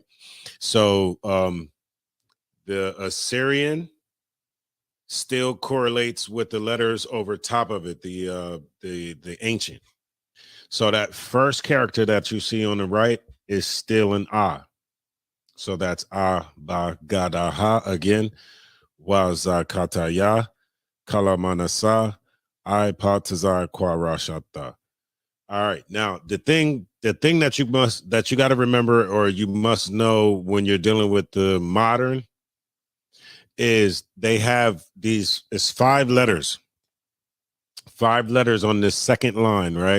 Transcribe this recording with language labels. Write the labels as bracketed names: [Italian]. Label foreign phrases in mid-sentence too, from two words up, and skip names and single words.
[English] So the Assyrian still correlates with the letters over top of it, the ancient. So that first character that you see on the right is still an ah. So that's ah, ba, ga, da, ha again. Wa, za, kata, ya, kalamanasa, I, pa, tazar, kwa, rashata. All right. Now, the thing that you got to remember, or you must know when you're dealing with the modern, is they have it's 5 letters on this second line, right?